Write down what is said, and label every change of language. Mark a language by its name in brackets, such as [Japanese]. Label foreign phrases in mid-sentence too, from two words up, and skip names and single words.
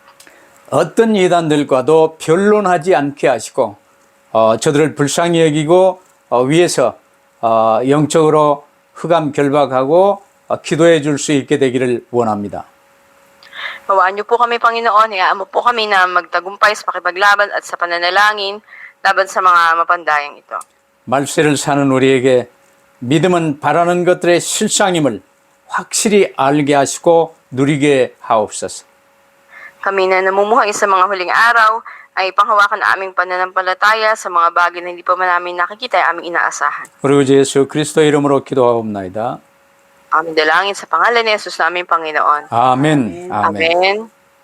[Korean] 어떤 이단들과도 변론하지 않게 하시고 저들을 불쌍히 여기고 위에서 영적으로 흑암 결박하고 기도해 줄 수 있게 되기를 원합니다. [Filipino] Bawaan niyo po kami, Panginoon. Hayaan mo po kami na magtagumpay sa pakipaglaban at sa pananalangin laban sa mga mapandayang ito. [Korean] 말세를 사는 우리에게 믿음은 바라는 것들의 실상임을 확실히 알게 하시고 누리게 하옵소서. [Filipino] Kami na namumuhay sa mga huling araw ay panghawakan ang aming pananampalataya sa mga bagay na hindi pa man namin nakikita ay aming inaasahan. [Korean] 우리 주 예수 그리스도 이름으로 기도하옵나이다. [Filipino] Aming dalangin sa pangalan ni Jesus naming Panginoon. [Korean] 아멘. 아멘. [Filipino] Amen.